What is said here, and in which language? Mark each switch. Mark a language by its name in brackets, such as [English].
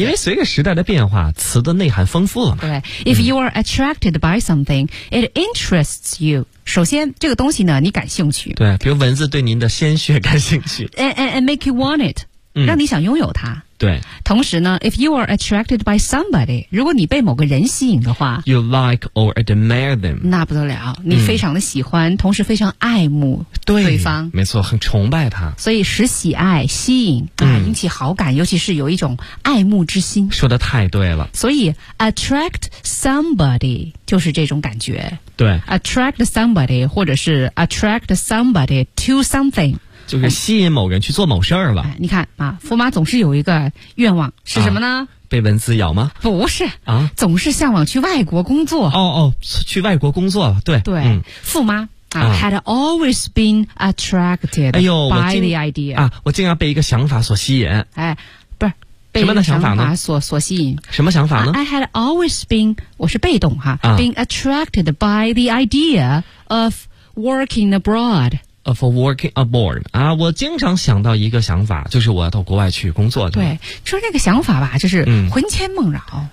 [Chinese] 因为随着时代的变化，词的内涵丰富了嘛。 [English] 对 ，If you are attracted by something, it interests you。 [Chinese] 首先，这个东西呢，你感兴趣。对，比如蚊子对您的鲜血感兴趣。 [English] And make you want it， [Chinese] 让你想拥有它。对。 [English] 同时呢 ，If you are attracted by somebody， [Chinese] 如果你被某个人吸引的话 [English] ，You like or admire them， [Chinese] 那不得了，你非常的喜欢，同时非常爱慕。对方，没错，很崇拜他，所以使喜爱吸引引起好感，尤其是有一种爱慕之心。说的太对了，所以 attract somebody 就是这种感觉。对 [English] ，attract somebody 或者是 attract somebody to something， [Chinese] 就是吸引某人去做某事儿了、你看啊，驸马总是有一个愿望，是什么呢？被蚊子咬吗？不是啊，总是向往去外国工作。哦哦，去外国工作，对对，驸马。 [English] Had always been attracted、by the idea。 [Chinese] 我竟然被一个想法所吸引。哎，不是，什么的想法呢？所吸引。什么想法呢 [English] ？I had always been， [Chinese] 我是被动哈、， [English] been attracted by the idea of working abroad。 Of working abroad [Chinese] 啊，我经常想到一个想法，就是我要到国外去工作。对，说这个想法吧，就是魂牵梦绕。